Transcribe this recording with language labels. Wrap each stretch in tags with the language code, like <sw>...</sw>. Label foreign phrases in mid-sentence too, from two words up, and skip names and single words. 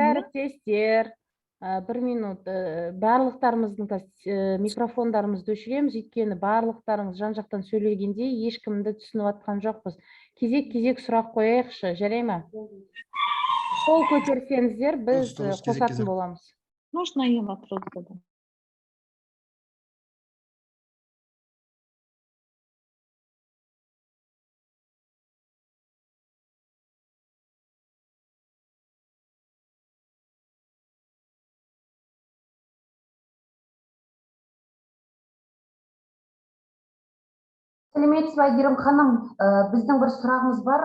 <kk>Әріптестер, бір минут, барлықтарымыздың микрофондарымызды өшіреміз, өйткені барлықтарыңыз жан-жақтан сөйлегенде ешкімді түсініп атқан жоқпыз. Кезек-кезек сұрақ қояйықшы, жарай ма? Қол көтерсеңіздер, біз қосатын боламыз.</kk> <ru>Можно я вопрос задам?</ru> <kk>Сәлеметсіз бе, Әйгерім ханым, біздің бір сұрағымыз бар.</kk>